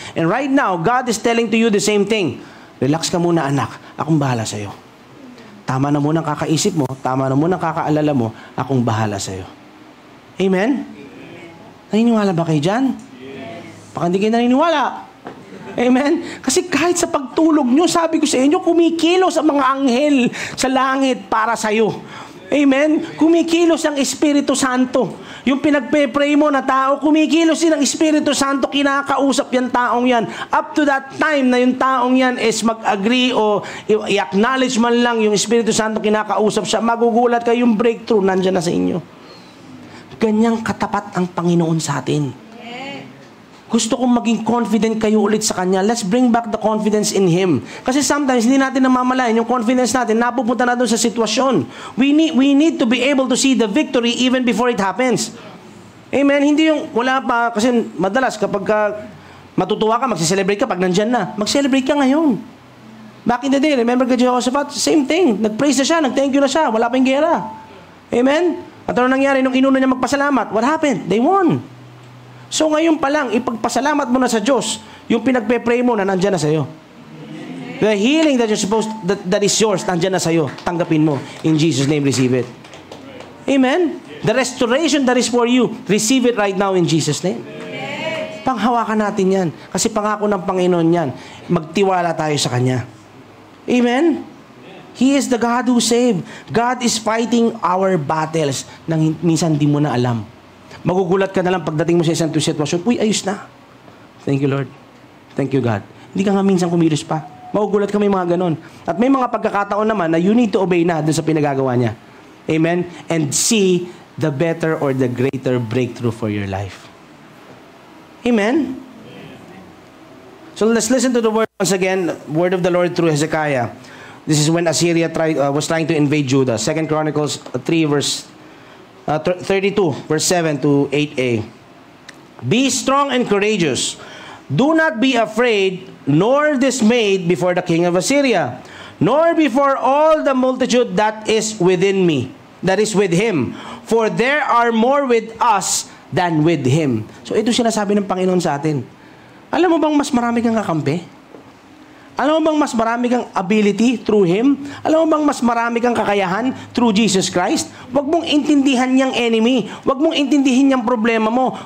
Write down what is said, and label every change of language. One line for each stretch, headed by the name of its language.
English: And right now, God is telling to you the same thing.
Filipino: Relax ka muna anak, akong bahala sa'yo. Tama na muna ang kakaisip mo, tama na muna ang kakaalala mo, akong bahala sa'yo. Amen? Naniniwala ba kayo dyan? Baka hindi kayo naniniwala. Amen? Kasi kahit sa pagtulog nyo, sabi ko sa inyo, kumikilos ang mga anghel sa langit para sa'yo. Amen? Kumikilos ang Espiritu Santo. Yung pinagpe-pray mo na tao, kumikilos din ang Espiritu Santo, kinakausap yung taong yan.
English: Up to that time
Filipino: na yung taong yan is mag-agree o i-acknowledge man lang yung Espiritu Santo, kinakausap siya, magugulat kayo, yung breakthrough nandyan na sa inyo. Ganyang katapat ang Panginoon sa atin. Gusto kong maging confident kayo ulit sa Kanya.
English: Let's bring back the confidence in Him.
Filipino: Kasi sometimes, hindi natin namamalayan yung confidence natin, napupunta na doon sa sitwasyon.
English: We need to be able to see the victory even before it happens. Amen?
Filipino: Hindi yung wala pa, kasi madalas kapag matutuwa ka, magsiselebrate ka pag nandyan na. Mag-celebrate ka ngayon.
English: Back in the day, remember ka Jehoshaphat?
Filipino: Same thing. Nag-praise na siya, nag-thank you na siya, wala pa yung gera. Amen? At ano nangyari nung inuna niya magpasalamat?
English: What happened? They won.
Filipino: So ngayon pa lang, ipagpasalamat mo na sa Diyos yung pinagpe-pray mo na nandyan na sa'yo.
English: The healing that you're supposed, that is yours,
Filipino: nandyan na sa'yo. Tanggapin mo.
English: In Jesus' name, receive it. Amen? The restoration that is for you, receive it right now in Jesus' name.
Filipino: Panghawakan natin yan. Kasi pangako ng Panginoon yan. Magtiwala tayo sa Kanya. Amen?
English: He is the God who saved. God is fighting our battles
Filipino: nang minsan di mo na alam. Magugulat ka na lang pagdating mo sa isang sitwasyon, uy, ayos na.
English: Thank you, Lord. Thank you, God.
Filipino: Hindi ka nga minsan kumilos pa. Magugulat ka may mga ganon. At may mga pagkakataon naman na
English: you need to obey
Filipino: na dun sa pinagagawa niya. Amen?
English: And see the better or the greater breakthrough for your life. Amen? So let's listen to the word once again, word of the Lord through Hezekiah. This is when Assyria was trying to invade Judah. 2 Chronicles 3 verse 32, verse 7 to 8a. Be strong and courageous. Do not be afraid nor dismayed before the king of Assyria. nor before all the multitude that is within me, that is with him. For there are more with us than with him.
Filipino: So ito sinasabi ng Panginoon sa atin. Alam mo bang mas marami kang kakampi? Alam mo bang mas marami kang ability through him? Alam mo bang mas marami kang kakayahan through Jesus Christ? Huwag mong intindihan niyang enemy. Huwag mong intindihin niyang problema mo.